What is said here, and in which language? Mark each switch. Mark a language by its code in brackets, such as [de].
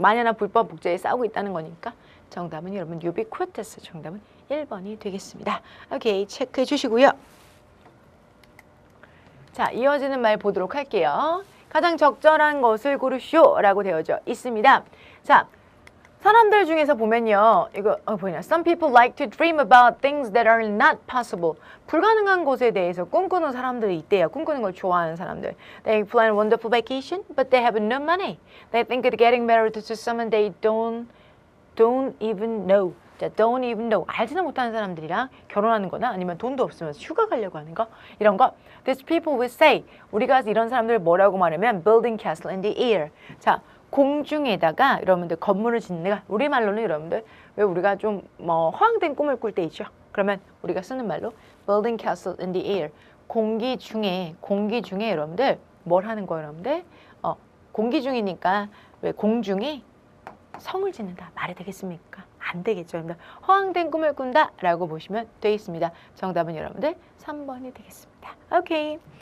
[ko] 만연한 불법 복제에 싸우고 있다는 거니까 정답은 여러분 ubiquitous, 정답은 1번이 되겠습니다. 오케이, 체크해 주시고요. 자, 이어지는 말 보도록 할게요. 가장 적절한 것을 고르쇼라고 되어져 있습니다. 자, 사람들 중에서 보면요. 이거 뭐냐? [en] Some people like to dream about things that are not possible. [ko] 불가능한 것에 대해서 꿈꾸는 사람들이 있대요. 꿈꾸는 걸 좋아하는 사람들. [en] They plan a wonderful vacation, but they have no money. They think of getting married to someone they don't even know. 자, don't even know. [ko] 알지도 못하는 사람들이랑 결혼하는 거나 아니면 돈도 없으면서 휴가 가려고 하는 거. 이런 거. [en] These people will say. [ko] 우리가 이런 사람들 뭐라고 말하면 [en] building castle in the air. [ko] 자, 공중에다가 여러분들 건물을 짓는 가 우리말로는 여러분들 왜 우리가 좀 허황된 꿈을 꿀 때 있죠. 그러면 우리가 쓰는 말로 [en] building castle in the air. [ko] 공기 중에 여러분들 뭘 하는 거예요, 여러분들? 공기 중이니까 왜 공중에 성을 짓는다 말이 되겠습니까? 안 되겠죠. 여러분들 허황된 꿈을 꾼다 라고 보시면 되겠습니다. 정답은 여러분들 3번이 되겠습니다. 오케이.